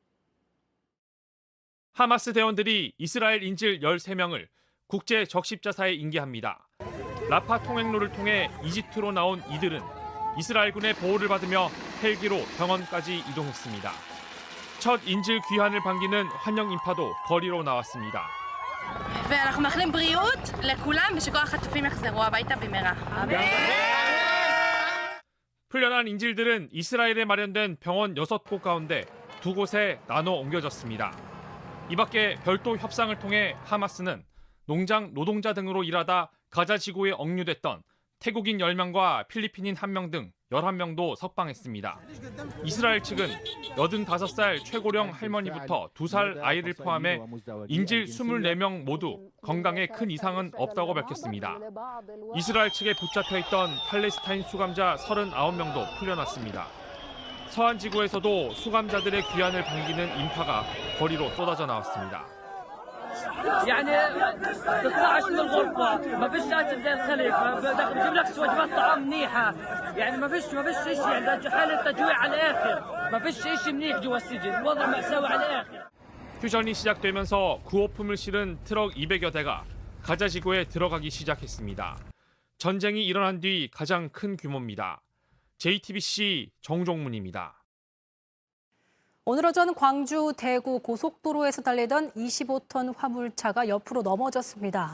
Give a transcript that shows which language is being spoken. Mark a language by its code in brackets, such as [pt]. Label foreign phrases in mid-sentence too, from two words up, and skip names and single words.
[ko] 하마스 대원들이 이스라엘 인질 13명을 국제 적십자사에 인계합니다. 라파 통행로를 통해 이집트로 나온 이들은 이스라엘군의 보호를 받으며 헬기로 병원까지 이동했습니다. 첫 인질 귀환을 반기는 환영 인파도 거리로 나왔습니다. [he] ואנחנו מאחלים בריאות לכולם ושכל החטופים יחזרו הביתה במהרה. [ko] 풀려난 인질들은 이스라엘에 마련된 병원 6곳 가운데 2곳에 나눠 옮겨졌습니다. 이 밖에 별도 협상을 통해 하마스는 농장 노동자 등으로 일하다 가자 지구에 억류됐던 태국인 10명과 필리핀인 1명 등 11명도 석방했습니다. 이스라엘 측은 85살 최고령 할머니부터 2살 아이를 포함해 인질 24명 모두 건강에 큰 이상은 없다고 밝혔습니다. 이스라엘 측에 붙잡혀 있던 팔레스타인 수감자 39명도 풀려났습니다. 서한 지구에서도 수감자들의 귀환을 반기는 인파가 거리로 쏟아져 나왔습니다. [ar] يعني تطلعش من الغرفة ما فيش أكل زي الخليج ما بجيب لك وجبات طعام منيحة يعني ما فيش إشي عندها حالة تجويع على الآخر ما فيش إشي منيح جوا السجن الوضع مأساوي على الآخر [ko] 휴전이 시작되면서 구호품을 실은 트럭 200여 대가 가자 지구에 들어가기 시작했습니다. 전쟁이 일어난 뒤 가장 큰 규모입니다. JTBC 정종문입니다. 오늘 오전 광주 대구 고속도로에서 달리던 25톤 화물차가 옆으로 넘어졌습니다.